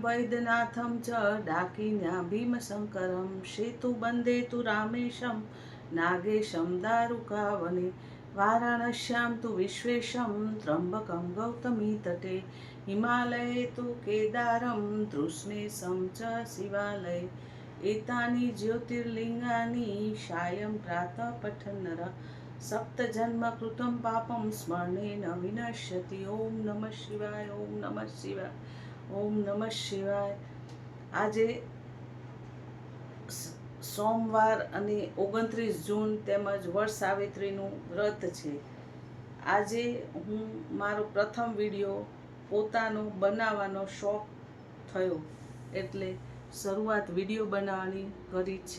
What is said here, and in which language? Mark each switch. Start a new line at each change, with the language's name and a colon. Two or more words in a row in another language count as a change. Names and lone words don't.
Sanskrit: वैद्यनाथम च डाकिन्या भीमशंकरम सेतुबंधे तु रामेशम नागेशम दारुकावने वाराणस्याम तु विश्वेशम त्रंबकम गौतमी तटे हिमालये तु केदारम तृष्णेशम च शिवालय एतानि ज्योतिर्लिङ्गानि सायं प्रातः पठन् नरः सप्तजन्मकृतं पापं स्मरणेन विनश्यति. ओम नमः शिवाय. ओम नमः शिवाय. ओम नमः शिवाय.
Gujarati: આજે સોમવાર અને 29 જૂન તેમજ વડ સાવિત્રીનું વ્રત છે. આજે હું મારો પ્રથમ વિડીયો પોતાનો બનાવવાનો શોખ થયો એટલે શરૂઆત વિડીયો બનાવવાની કરી છે.